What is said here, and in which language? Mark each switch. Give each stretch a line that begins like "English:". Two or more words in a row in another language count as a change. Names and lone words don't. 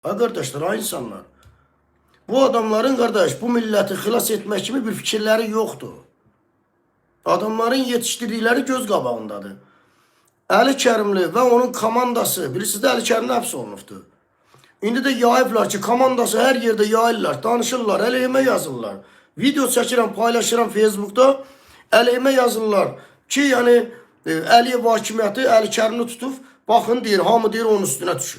Turkish: Ha kardeşler, ha insanlar. Bu adamların kardeş bu milleti
Azerbaijani: xilas etmek
Turkish: kimi bir fikirleri yoktu.
Azerbaijani: Adamların yetiştirdikleri göz qabağındadır. Əli Kərimli və onun komandası, bilirsiniz də Əli Kərimli həbs olunubdur. İndi də yayıblar ki, komandası hər yerdə yayırlar, danışırlar, əleyhimə yazırlar. Video çəkirəm, paylaşıram Facebookda, əleyhimə yazırlar ki, yəni Əliyev hakimiyyəti Əli Kərimli tutub, baxın deyir, hamı deyir onun üstünə düşüb.